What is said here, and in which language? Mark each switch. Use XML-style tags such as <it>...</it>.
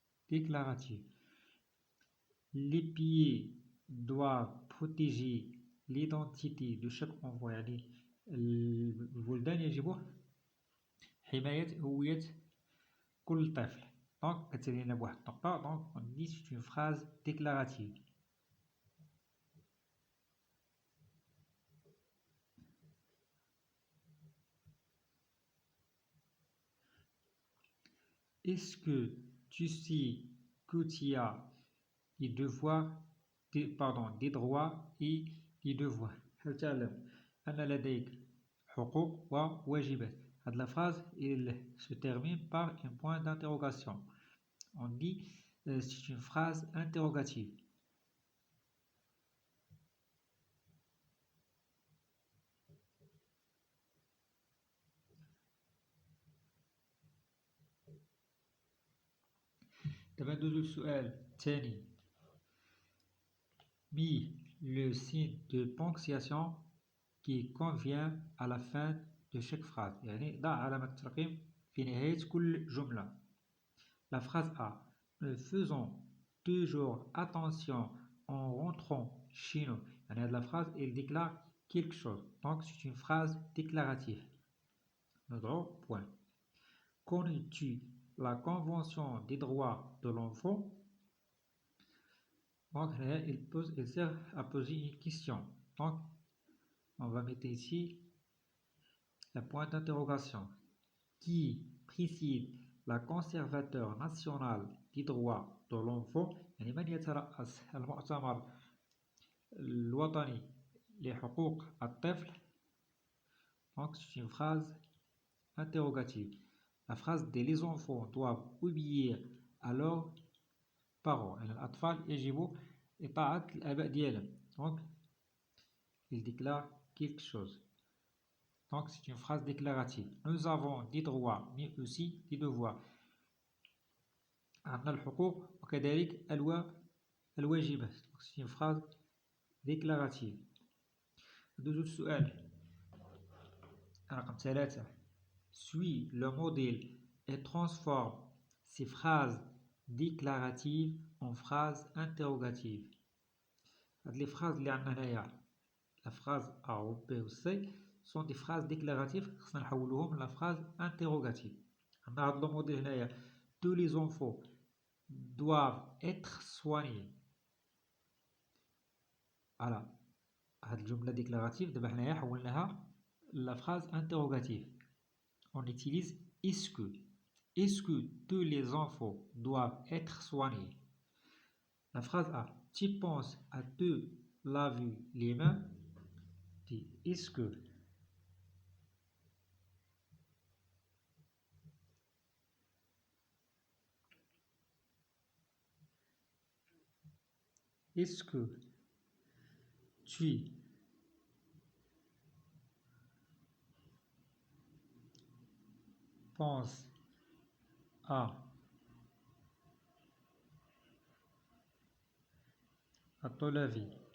<fr>Les pieds doivent protéger l'identité de chaque enfant.</fr> <ar>يعني الولدان يجب حماية هوية كل طفل. Donc كتسالي لنا بواحد النقطة.</ar> <fr>Donc on dit c'est une phrase déclarative. Est-ce que tu sais que tu as des devoirs des droits et des devoirs؟</fr> <ar>هل تعلم أن لديك حقوق وواجبات؟</ar> <fr>هاد la phrase il se termine par un point d'interrogation. On dit c'est une phrase interrogative.</fr> <ar>دابا ندوزو للسؤال الثاني.</ar> <fr>Mis le signe de ponctuation qui convient à la fin de chaque phrase.</fr> <ar>يعني ضع علامة الترقيم في نهاية كل جملة.</ar> <fr>La phrase A. Nous faisons toujours attention en rentrant chez nous. يعني la phrase elle déclare quelque chose. Donc c'est une phrase déclarative. Notre point. Connais-tu la Convention des droits de l'enfant? Donc il sert à poser une question. Donc on va mettre ici le point d'interrogation qui précise la conservateur national des droits de l'enfant.</fr> <ar>يعني من يترأس المؤتمر الوطني لحقوق الطفل.</ar> <fr>Donc c'est une phrase interrogative. La phrase de les enfants doivent obéir à leurs parents.</fr> <ar>يعني الأطفال يجب إطاعة الآباء ديالهم.</ar> <fr>Donc il déclare quelque chose. Donc c'est une phrase déclarative. Nous avons des droits mais aussi des devoirs.</fr> <ar>عندنا الحقوق وكذلك الواجبات.</ar> <fr>Donc c'est une phrase déclarative.</fr> <ar>ندوزو السؤال رقم 3.</ar> <fr>Suis le modèle et transforme ces phrases déclaratives en phrases interrogatives. Les phrases</fr> <ar>اللي عندنا هنايا</ar> <fr>la phrase A ou B ou C sont des phrases déclaratives.</fr> <ar>خصنا نحولوهم</ar> <fr>la phrase interrogative.</fr> <ar>عندنا هاد الموديل هنايا</ar> <fr>tous les enfants doivent être soignés. Voilà.</fr> <ar>هاد الجملة déclarative دابا حنايا حولناها</ar> <fr>la phrase interrogative. On utilise est-ce que tous les enfants doivent être soignés. La phrase A. Tu penses à te laver les mains? Dis, est-ce que tu penses à te laver?</fr>